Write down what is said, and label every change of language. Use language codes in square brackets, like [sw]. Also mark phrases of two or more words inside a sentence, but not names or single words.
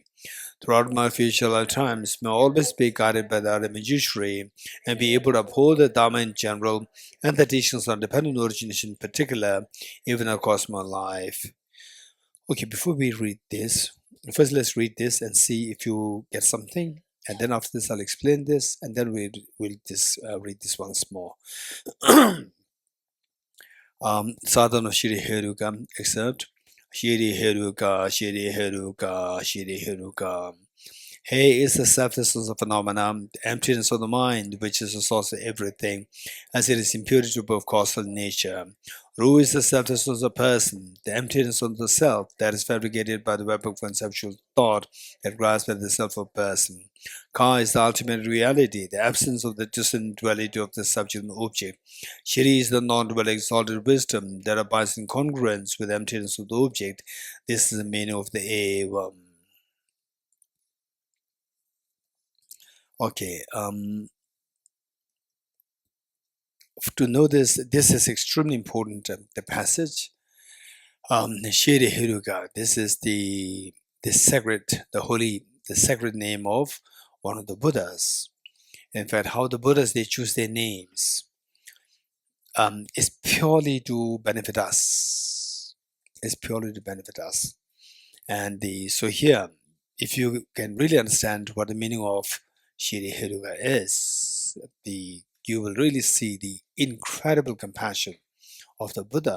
[en] Throughout my future lifetimes, may I always be guided by the Arya Manjushri and be able to uphold the Dharma in general and the teachings on dependent origination in particular, even across my life. Okay, before we read this, first let's read this and see if you get something. And then after this, I'll explain this, and then we'll read this once more. Sadhana of Shree-Hey-Ru-Ka, excerpt. Shree-Hey-Ru-Ka, Shree-Hey-Ru-Ka, Shree-Hey-Ru-Ka. Hey is the selflessness of phenomena, the emptiness of the mind, which is the source of everything, as it is imputed to both causal nature. Ru is the selflessness of person, the emptiness of the self that is fabricated by the web of conceptual thought that grasps at the self of person. Ka is the ultimate reality, the absence of the distant duality of the subject and object. Shri is the non-dual exalted wisdom that abides in congruence with the emptiness of the object. This is the meaning of the Evam. Okay, to know this is extremely important, the passage. Shree-Hey-Ru-Ka, this is the sacred, the sacred name of one of the Buddhas. In fact, how the Buddhas, they choose their names is purely to benefit us. It's purely to benefit us. And so here, if you can really understand what the meaning of Shree-Hey-Ru-Ka is, you will really see the incredible compassion of the Buddha.